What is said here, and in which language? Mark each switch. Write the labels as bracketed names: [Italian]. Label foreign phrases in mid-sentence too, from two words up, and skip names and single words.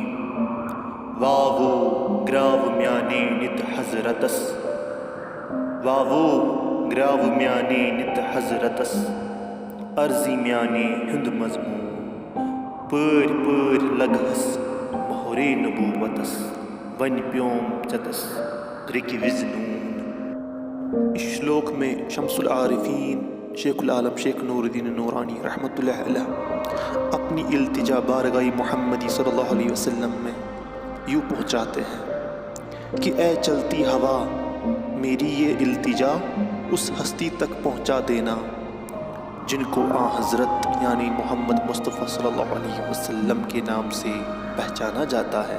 [Kashmiri] واو گراو میانے نت حضرتس، واو گراو میانے نت حضرتس، عرضی میانے ہند مضمون پٲرۍ پٲرۍ لگہس مہرے نبوتس، ون پیوم ژےٚ رکہِ وِزِ نوٗن. [Urdu] اس شلوک میں شمس العارفین شیخ العالم شیخ نور الدین نورانی رحمۃ اللہ علیہ اپنی التجا بارگاہ محمدی صلی اللہ علیہ وسلم میں یوں پہنچاتے ہیں کہ اے چلتی ہوا، میری یہ التجا اس ہستی تک پہنچا دینا جن کو آن حضرت یعنی محمد مصطفیٰ صلی اللہ علیہ وسلم کے نام سے پہچانا جاتا ہے.